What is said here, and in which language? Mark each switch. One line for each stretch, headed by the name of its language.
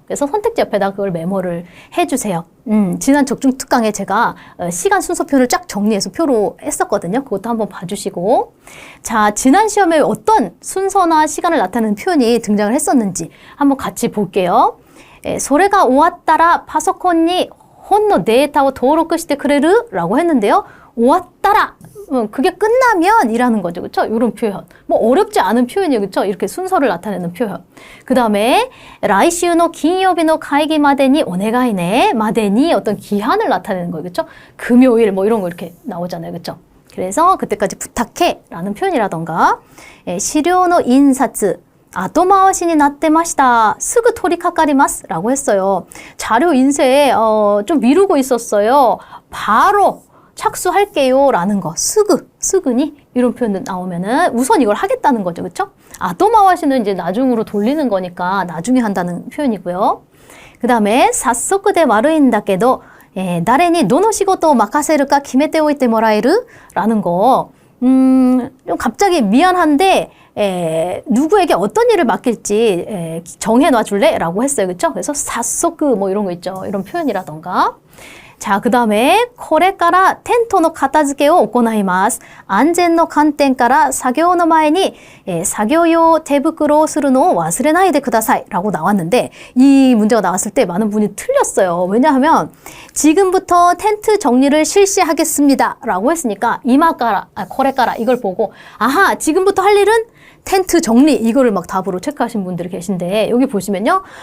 Korean: 그래서 선택지 옆에다 그걸 메모를 해주세요. 지난 적중 특강에 제가 시간 순서 표현을 쫙 정리해서 표로 했었거든요. 그것도 한번 봐주시고. 자, 지난 시험에 어떤 순서나 시간을 나타내는 표현이 등장을 했었는지 한번 같이 볼게요.
Japanese: それが終わったらパソコンに本のデータを登録してくれる?
Korean: 라고 했는데요. 終わったら 그게 끝나면 이라는 거죠. 그쵸? 이런 표현. 뭐 어렵지 않은 표현이에요. 그쵸? 이렇게 순서를 나타내는 표현. 그 다음에
Japanese: 来週の金曜日の会議までにお願いね.
Korean: 마데니 어떤 기한을 나타내는 거예요. 그쵸? 금요일 뭐 이런 거 이렇게 나오잖아요. 그쵸? 그래서 그때까지 부탁해 라는 표현이라던가
Japanese: 資料の印刷 後回しになってました. すぐ取り掛かります.
Korean: 라고 했어요. 자료 인쇄 좀 미루고 있었어요. 바로 착수할게요. 라는 거. 스그니 이런 표현 나오면은 우선 이걸 하겠다는 거죠. 그쵸? 아도마와시는 이제 나중으로 돌리는 거니까 나중에 한다는 표현이고요. 그 다음에
Japanese: 早速で悪いんだけど 誰にどの仕事を任せるか決めておいてもらえる?
Korean: 라는 거. 좀 갑자기 미안한데 누구에게 어떤 일을 맡길지 정해놔 줄래? 라고 했어요. 그쵸? 그래서 사소크 뭐 이런 거 있죠. 이런 표현이라던가. 자, 그 다음에
Japanese: これからテントの片付けを行います. 安全の観点から作業の前に作業用手袋をするのを忘れないでください.
Korean: 라고 나왔는데 이 문제가 나왔을 때 많은 분이 틀렸어요. 왜냐하면 지금부터 텐트 정리를 실시하겠습니다. 라고 했으니까 이마까라, 거래까라 이걸 보고 아하, 지금부터 할 일은 텐트 정리 이거를 막 답으로 체크하신 분들이 계신데 여기 보시면요.